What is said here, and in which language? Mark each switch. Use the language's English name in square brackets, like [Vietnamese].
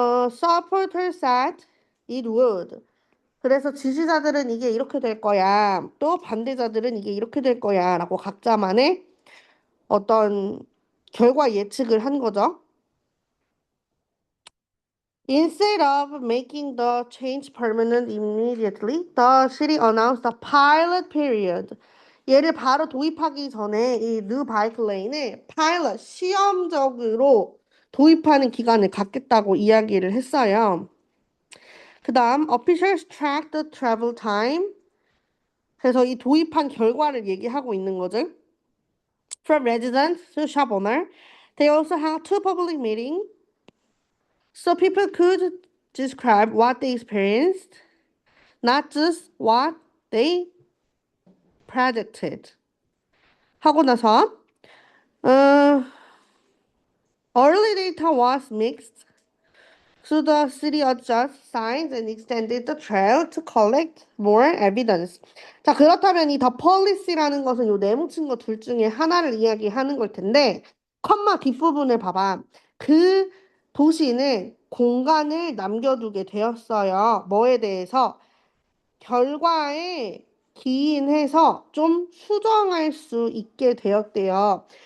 [English] Supporters said it would. [Korean] 그래서 지지자들은 이게 이렇게 될 거야. 또 반대자들은 이게 이렇게 될 거야. 라고 각자만의 어떤 결과 예측을 한 거죠. [English] Instead of making the change permanent immediately, the city announced a pilot period. [Korean] 얘를 바로 도입하기 전에 이 [English] new bike lane [Korean] 을 pilot, 시험적으로 도입하는 기간을 갖겠다고 이야기를 했어요. 그 다음, [English] officials tracked the travel time. [Korean] 그래서 이 도입한 결과를 얘기하고 있는 거죠. [English] From residents to shop owner. They also had two public meetings. So people could describe what they experienced, not just what they predicted. [Korean] 하고 나서 [English] early data was mixed. So the city adjusted signs and extended the trail to collect more evidence. [Korean] 자, 그렇다면 이 the policy라는 것은 요 네 뭉친 거 둘 중에 하나를 이야기하는 걸 텐데, 컴마 뒷부분을 봐봐. 그 도시는 공간을 남겨두게 되었어요. 뭐에 대해서? 결과에 기인해서 좀 수정할 수 있게 되었대요.